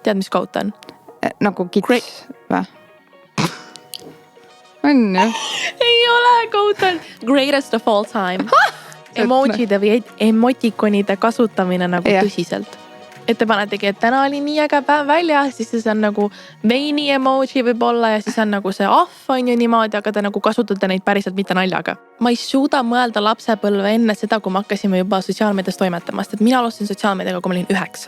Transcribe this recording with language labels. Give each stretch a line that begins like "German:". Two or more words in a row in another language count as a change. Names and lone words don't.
Estonian: Tead, mis quote on? Nagu kits või? On ju? Ei ole, quote on
English: greatest of all time.
Estonian: Emojide või emotikonide kasutamine nagu tõsiselt. Et te panetegi, et täna oli nii äge päev välja, siis see on nagu veini emoji võib-olla ja siis on nagu see ahv on ju niimoodi, aga te nagu kasutate neid päriselt mitte naljaga. Ma ei suuda mõelda lapsepõlve enne seda, kui me hakkasime juba sotsiaalmeedias toimetamast, et mina alustasin sotsiaalmeediaga, kui ma olin 9.